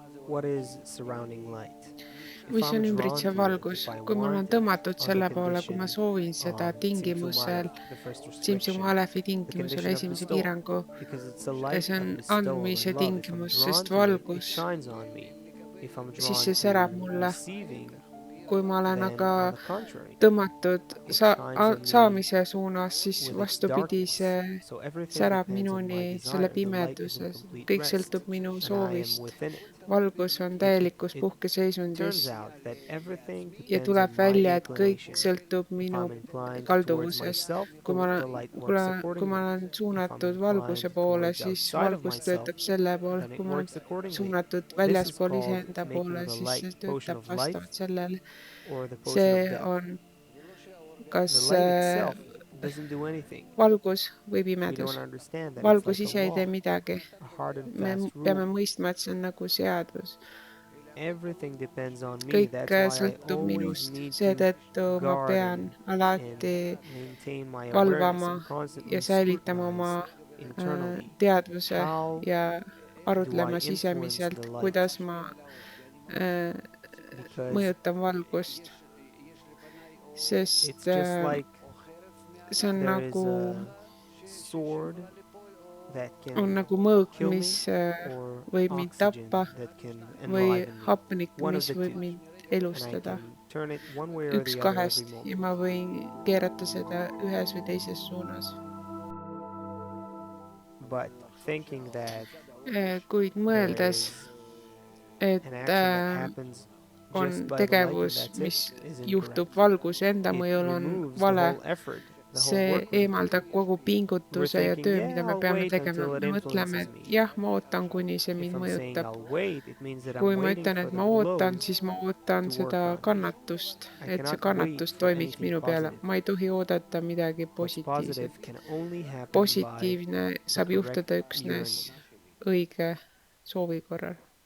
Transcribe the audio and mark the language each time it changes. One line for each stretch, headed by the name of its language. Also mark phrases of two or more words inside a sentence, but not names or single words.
English: what is surrounding light? If
Estonian: mis
English: I'm
Estonian: on
English: drawn
Estonian: ümbritsev
English: to it,
Estonian: valgus,
English: if I
Estonian: kui mul on
English: want it
Estonian: tõmmatud
English: on the
Estonian: selle poole, kui ma
English: condition
Estonian: soovin seda Tsimsum tingimusel,
English: Aleph, the first Tsimsum restriction,
Estonian: Alefi
English: the
Estonian: tingimusel
English: condition of
Estonian: esimese
English: bestowal,
Estonian: piirangu,
English: because it's the light
Estonian: see on
English: of bestowal
Estonian: andmise
English: and love. If I'm
Estonian: tingimus,
English: drawn
Estonian: sest
English: to it, it
Estonian: valgus,
English: shines on me. If I'm
Estonian: siis
English: drawn
Estonian: see
English: to
Estonian: särab mulle.
English: receiving,
Estonian: Kui ma olen
English: then
Estonian: aga
English: on the contrary,
Estonian: tõmmatud
English: it shines on me
Estonian: saamise suunas, siis
English: with its
Estonian: vastupidi,
English: darkness.
Estonian: see
English: So everything
Estonian: särab
English: depends on my
Estonian: minuni selle
English: desire. The light is in
Estonian: pimeduses.
English: complete
Estonian: Kõik
English: rest,
Estonian: sõltub minu
English: and I am
Estonian: soovist.
English: within it.
Estonian: Valgus on
English: It,
Estonian: täielikus
English: it
Estonian: puhkeseisundis
English: turns out that everything
Estonian: ja
English: depends
Estonian: tuleb
English: on my
Estonian: välja, et kõik
English: inclination.
Estonian: sõltub
English: If
Estonian: minu
English: I'm inclined towards
Estonian: kalduvusest.
English: myself,
Estonian: Kui ma
English: the light works
Estonian: kui ma
English: accordingly.
Estonian: olen
English: If I'm
Estonian: suunatud valguse
English: inclined
Estonian: poole,
English: towards
Estonian: siis
English: outside of
Estonian: valgus
English: myself,
Estonian: töötab selle poole.
English: then it
Estonian: Kui ma olen
English: works accordingly.
Estonian: suunatud
English: This is
Estonian: väljaspool
English: called
Estonian: iseenda
English: making
Estonian: poole,
English: the
Estonian: siis
English: light
Estonian: see
English: potion
Estonian: töötab
English: of life
Estonian: vastavalt sellele.
English: or the potion of
Estonian: See
English: death.
Estonian: on kas
English: The light itself doesn't do anything.
Estonian: valgus või
English: We
Estonian: pimedus.
English: don't understand that it's
Estonian: Valgus
English: like a
Estonian: ise ei tee
English: law,
Estonian: midagi.
English: a hard and
Estonian: Me
English: fast
Estonian: peame
English: rule.
Estonian: mõistma, et see on nagu seadus.
English: Everything depends on me.
Estonian: Kõik
English: That's why I
Estonian: sõltub
English: always
Estonian: minust.
English: need to
Estonian: Seetõttu ma
English: guard
Estonian: pean
English: and
Estonian: alati
English: maintain my awareness
Estonian: valvama
English: and constantly
Estonian: ja säilitama
English: scrutinize
Estonian: oma
English: internally.
Estonian: teadvuse
English: How
Estonian: ja
English: do I
Estonian: arutlema
English: influence
Estonian: sisemiselt,
English: the light?
Estonian: kuidas ma
English: Because
Estonian: mõjutan valgust. Sest
English: it's just like
Estonian: see on
English: there is
Estonian: nagu
English: a sword that
Estonian: on
English: can
Estonian: nagu mõõk,
English: kill me
Estonian: mis
English: or
Estonian: võib mind
English: oxygen
Estonian: tappa
English: that can
Estonian: või
English: enliven me.
Estonian: hapnik,
English: One of
Estonian: mis
English: the
Estonian: võib
English: two.
Estonian: mind
English: And I
Estonian: elustada.
English: can turn it one way or
Estonian: Üks
English: the other every
Estonian: kahest ja
English: moment.
Estonian: ma võin keerata seda ühes või teises suunas.
English: But thinking that
Estonian: Kuid
English: there
Estonian: mõeldes,
English: is
Estonian: et
English: an action that happens
Estonian: on
English: just by the light and
Estonian: tegevus,
English: that's
Estonian: mis
English: it, is
Estonian: juhtub
English: incorrect.
Estonian: valguse enda
English: It
Estonian: mõjul, on
English: removes the
Estonian: vale.
English: whole effort, the whole
Estonian: See
English: work we put
Estonian: eemaldab
English: in.
Estonian: kogu
English: We're
Estonian: pingutuse ja
English: thinking,
Estonian: töö,
English: yeah,
Estonian: mida me
English: I'll
Estonian: peame
English: wait
Estonian: tegema.
English: until it
Estonian: Me mõtleme,
English: influences
Estonian: et
English: me.
Estonian: jah, ma ootan, kuni see mind
English: If I'm saying
Estonian: mõjutab.
English: I'll wait, it means that
Estonian: Kui
English: I'm
Estonian: ma
English: waiting
Estonian: ütlen,
English: for
Estonian: et
English: the
Estonian: ma ootan,
English: blows
Estonian: siis ma ootan
English: to
Estonian: seda
English: work on me.
Estonian: kannatust,
English: I
Estonian: et see
English: cannot wait
Estonian: kannatus
English: for
Estonian: toimiks
English: anything
Estonian: minu peale.
English: positive.
Estonian: Ma ei tohi oodata midagi
English: What's positive
Estonian: positiivset.
English: can only happen by
Estonian: Positiivne
English: the
Estonian: saab
English: correct
Estonian: juhtuda üksnes
English: yearning.
Estonian: õige soovi korral.